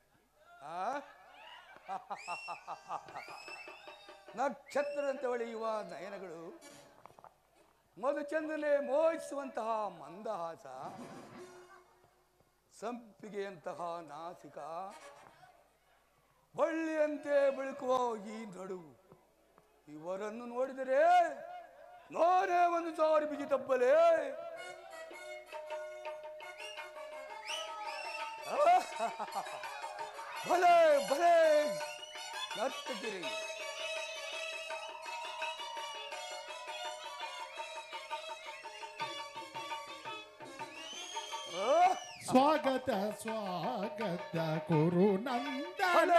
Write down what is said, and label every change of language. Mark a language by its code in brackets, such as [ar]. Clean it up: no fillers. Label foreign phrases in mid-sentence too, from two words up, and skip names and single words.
[kn] ನಕ್ಷತ್ರದಂತೆ ಹೊಳೆಯುವ ನಯನಗಳು ಮಧುಚಂದ್ರನೇ ಮೋಹಿಸುವಂತಹ ಮಂದಹಾಸ ಸಂಪಿಗೆಯಂತಹ ನಾಸಿಕ ಬಳ್ಳಿಯಂತೆ ಬೆಳಕುವ ಈ ನಡುವು ಇವರನ್ನು ನೋಡಿದರೆ ನಾನೇ ಒಂದು ಸಾರಿ ಬಿಗಿ ತಪ್ಪಲೇ ಭಲೆ ಭಲೆ ನರ್ತಕಿರಿ ಸ್ವಾಗತ ಸ್ವಾಗತ ಕುರು ನಂದನ